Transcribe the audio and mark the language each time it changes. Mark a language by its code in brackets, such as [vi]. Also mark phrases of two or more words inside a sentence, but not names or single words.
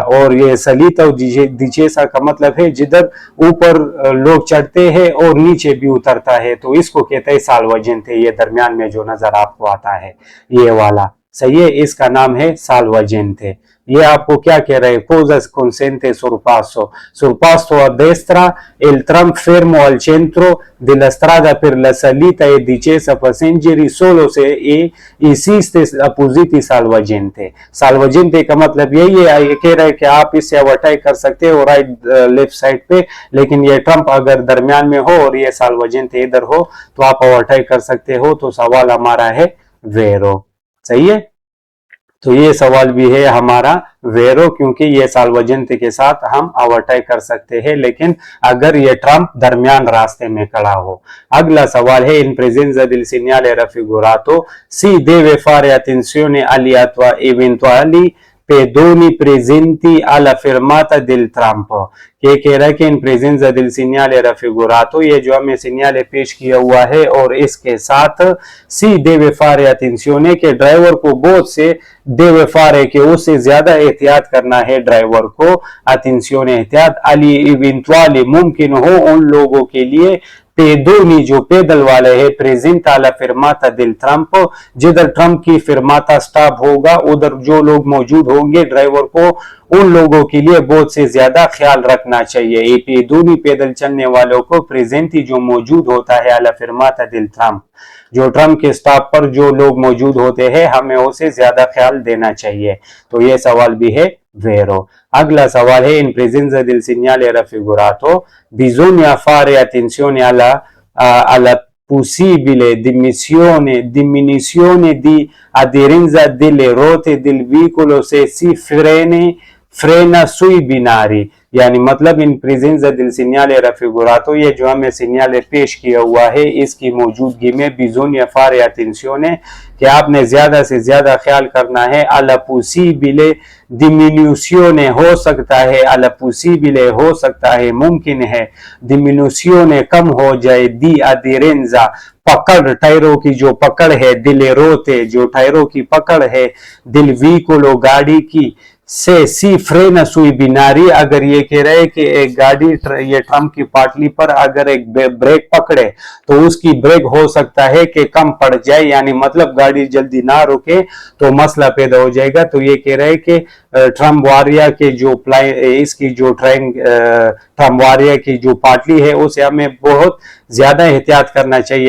[ur] اور یہ [it] salita discesa [ur] کا مطلب ہے جدھر اوپر لوگ چڑھتے ہیں اور نیچے بھی اترتا ہے، تو اس کو کہتے ہیں سالواجینٹے. یہ درمیان میں جو نظر آپ کو آتا ہے یہ والا، صحیح ہے، اس کا نام ہے سالواجینٹے. یہ آپ کو کیا کہہ رہے ہیں? [it] Cosa consente sorpasso? Sorpasso a destra, il tram fermo al centro della strada per la salita e discesa passeggeri solo se esiste appositi salvagente। [ur] salvagente کا مطلب یہی ہے، یہ کہہ رہے ہیں کہ آپ اس سے اوورٹیک کر سکتے ہو [en] right left side [ur] پہ، لیکن یہ ٹرمپ اگر درمیان میں ہو اور یہ سالوجینٹے ادھر ہو تو آپ اوورٹیک کر سکتے ہو. تو سوال ہمارا ہے ویرو، صحیح ہے. تو یہ سوال بھی ہے ہمارا ویرو، کیونکہ یہ سالوجینٹے کے ساتھ ہم اوورٹیک کر سکتے ہیں، لیکن اگر یہ ٹرمپ درمیان راستے میں کھڑا ہو. اگلا سوال ہے, [it] in presenza del segnale raffigurato si deve fare attenzione agli eventuali pedoni presenti alla fermata del tram. [ur] یہ کہہ رہا ہے کہ [it] in presenza del segnale raffigurato, [ur] یہ جو ہمیں سگنل پیش کیا ہوا ہے اور اس کے ساتھ [it] si deve fare attenzione [ur] کے ڈرائیور کو بہت سے [it] deve fare [ur] کے اس سے زیادہ احتیاط کرنا ہے ڈرائیور کو, attenzione एहतियात, [it] agli eventuali [ur] ممکن ہو ان لوگوں کے لیے پیدونی جو پیدل والے ہے, [it] presenti alla fermata del tram, [ur] جدھر ٹرمپ کی فرماتا اسٹاپ ہوگا ادھر جو لوگ موجود ہوں گے ڈرائیور کو ان لوگوں کے لیے بہت سے زیادہ خیال رکھنا چاہیے. یہ پیدونی پیدل چلنے والوں کو پریزینٹی جو موجود ہوتا ہے [it] alla fermata del tram, [ur] جو ٹرمپ کے اسٹاپ پر جو لوگ موجود ہوتے ہیں ہمیں اسے زیادہ خیال دینا چاہیے. تو یہ سوال بھی ہے ویرو۔ اگلا سوال ہے, [it] in presenza del segnale raffigurato bisogna fare attenzione alla possibile diminuzione di aderenza delle ruote del veicolo se si frena sui binari. [ur] یعنی مطلب [it] in presenza del segnale raffigurato, [ur] یہ جو ہمیں سگنل پیش کیا ہوا ہے اس کی موجودگی میں [it] bisogna fare attenzione [ur] کہ آپ نے زیادہ سے زیادہ خیال کرنا ہے [it] alla possibile diminuzione, [ur] ہو سکتا ہے, [it] alla possibile [ur] ہو سکتا ہے، ممکن ہے، diminuzione کم ہو جائے, [it] di aderenza [ur] پکڑ، ٹائروں کی جو پکڑ ہے, [it] delle ruote [ur] جو ٹائروں کی پکڑ ہے, [it] del veicolo [ur] گاڑی کی, [it] se si frena sui binari, [ur] اگر یہ کہہ رہے کہ ایک گاڑی یہ ٹرمپ کی پاٹلی پر اگر ایک بریک پکڑے تو اس کی بریک ہو سکتا ہے کہ کم پڑ جائے، یعنی مطلب گاڑی جلدی نہ رکے تو مسئلہ پیدا ہو جائے گا. تو یہ کہہ رہے کہ ٹرمپ واریا کے جو اس کی جو ٹرمپ واریا کی جو پاٹلی ہے اسے ہمیں بہت زیادہ احتیاط کرنا چاہیے.